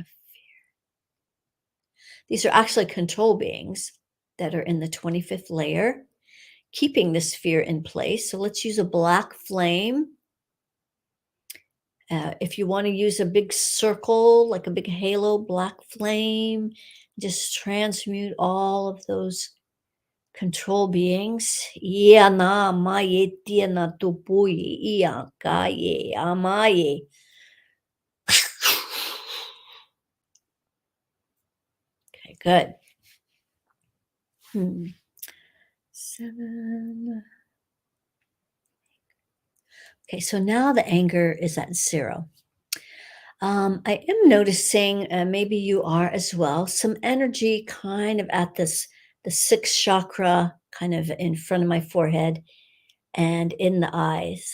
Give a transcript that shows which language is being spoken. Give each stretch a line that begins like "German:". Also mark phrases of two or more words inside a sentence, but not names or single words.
English: These are actually control beings that are in the 25th layer, keeping this fear in place. So let's use a black flame. If you want to use a big circle, like a big halo black flame, just transmute all of those control beings. Ia na maye tia na tupui ia kaye amaye. Okay, good. 7. Okay, so now the anger is at 0. I am noticing, maybe you are as well, some energy kind of at the sixth chakra, kind of in front of my forehead and in the eyes.